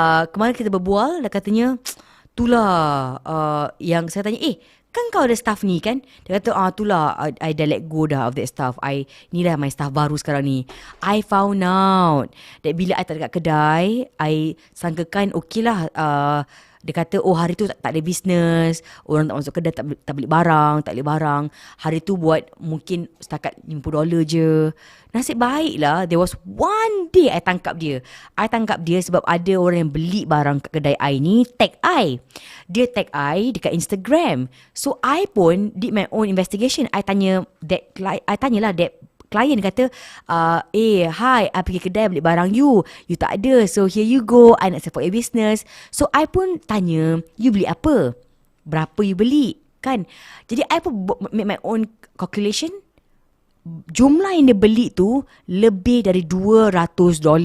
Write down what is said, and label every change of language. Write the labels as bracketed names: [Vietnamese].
[Malay] Kemarin kita berbual, dia katanya, itulah yang saya tanya, kan kau ada staff ni kan? Dia kata, itulah, I dah let go dah of that staff. Ni dah my staff baru sekarang ni. [English] I found out that [Malay] bila I tak dekat kedai, I sangkakan okay lah, dia kata, hari tu tak ada bisnes, orang tak masuk kedai, tak beli barang, hari tu buat mungkin setakat $50 je. Nasib baik lah, [English] there was one day [Malay] I tangkap dia sebab ada orang yang beli barang kat kedai I ni, dia tag I dekat Instagram. [English] So I pun did my own investigation. [Malay] I tanyalah that klien, kata, hi, I pergi kedai beli barang you tak ada, [English] so here you go, [Malay] I nak [English] support your business. [Malay] So I pun tanya, you beli apa? Berapa you beli? Kan? [English] Jadi I pun make my own calculation. [Malay] Jumlah yang dia beli tu lebih dari $200.